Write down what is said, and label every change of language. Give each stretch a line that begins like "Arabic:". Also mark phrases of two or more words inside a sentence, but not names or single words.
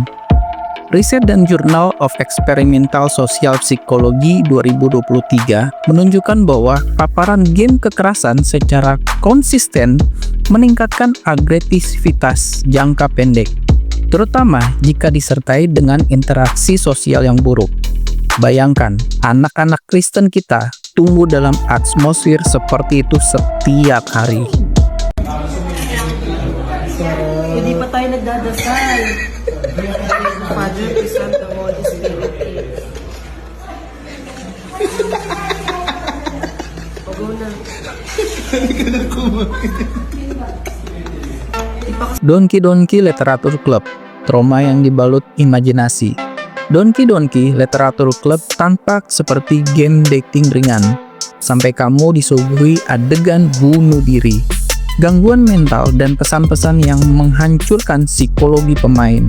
Indonesian: Riset dan Journal of Experimental Social Psychology 2023 menunjukkan bahwa paparan game kekerasan secara konsisten meningkatkan agresivitas jangka pendek, terutama jika disertai dengan interaksi sosial yang buruk. Bayangkan, anak-anak Kristen kita tumbuh dalam atmosfer seperti itu setiap hari.
Filipino: Hindi pa tayo nagdadasal.
English: Father, Son, the Holy Spirit.
Filipino: Huwag mo na.
Indonesian: Donkey Donkey Literatur Club, trauma yang dibalut imajinasi. Donkey Donkey Literatur Club tampak seperti game dating ringan, sampai kamu disuguhi adegan bunuh diri, gangguan mental, dan pesan-pesan yang menghancurkan psikologi pemain.